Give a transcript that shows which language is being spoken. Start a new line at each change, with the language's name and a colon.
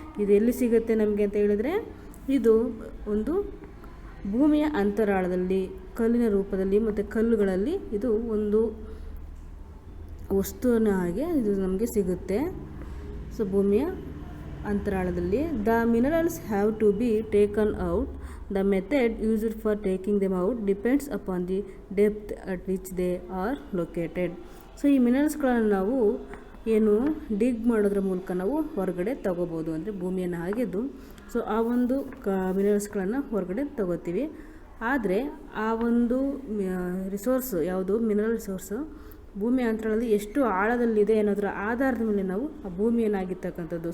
Kannada: ಇದು ಎಲ್ಲಿ ಸಿಗುತ್ತೆ ನಮಗೆ ಅಂತ ಹೇಳಿದರೆ, ಇದು ಒಂದು ಭೂಮಿಯ ಅಂತರಾಳದಲ್ಲಿ ಕಲ್ಲಿನ ರೂಪದಲ್ಲಿ ಮತ್ತು ಕಲ್ಲುಗಳಲ್ಲಿ ಇದು ಒಂದು ವಸ್ತುವಿನ ಹಾಗೆ ಇದು ನಮಗೆ ಸಿಗುತ್ತೆ.
English: so
Kannada: ಭೂಮಿಯ ಅಂತರಾಳದಲ್ಲಿ
English: The minerals have to be taken out. The method used for taking them out depends upon the depth at which they are located.
Kannada: So ಈ ಮಿನರಲ್ಸ್ಗಳನ್ನು ನಾವು ಏನು ಡಿಗ್ ಮಾಡೋದ್ರ ಮೂಲಕ ನಾವು ಹೊರಗಡೆ ತಗೋಬೋದು, ಅಂದರೆ ಭೂಮಿಯನ್ನು ಅಗೆದು ಸೊ ಆ ಒಂದು ಮಿನರಲ್ಸ್ಗಳನ್ನು ಹೊರಗಡೆ ತಗೋತೀವಿ. ಆದರೆ ಆ ಒಂದು ರಿಸೋರ್ಸು ಯಾವುದು ಮಿನರಲ್ ರಿಸೋರ್ಸು ಭೂಮಿಯ ಅಂತರಾಳದಲ್ಲಿ ಎಷ್ಟು ಆಳದಲ್ಲಿದೆ ಅನ್ನೋದರ ಆಧಾರದ ಮೇಲೆ ನಾವು ಆ ಭೂಮಿಯನ್ನಾಗಿರ್ತಕ್ಕಂಥದ್ದು.